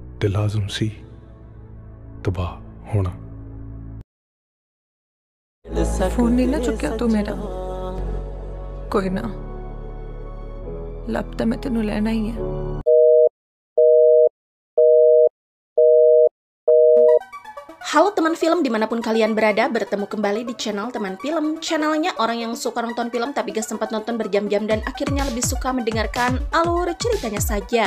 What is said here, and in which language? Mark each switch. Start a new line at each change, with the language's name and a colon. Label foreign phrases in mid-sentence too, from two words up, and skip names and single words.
Punjabi: ਲਾਜ਼ਮ ਸੀ ਤਬਾਹ ਹੋਣਾ। ਫ਼ੋਨ ਨਹੀਂ ਨਾ ਚੁੱਕਿਆ ਤੂੰ ਮੇਰਾ, ਕੋਈ ਨਾ, ਲੱਭ ਤਾਂ ਮੈਂ ਤੈਨੂੰ ਲੈਣਾ ਹੀ ਹੈ।
Indonesian: Halo teman film dimanapun kalian berada, bertemu kembali di channel Teman Film. Channelnya orang yang suka nonton film tapi gak sempat nonton berjam-jam dan akhirnya lebih suka mendengarkan alur ceritanya saja.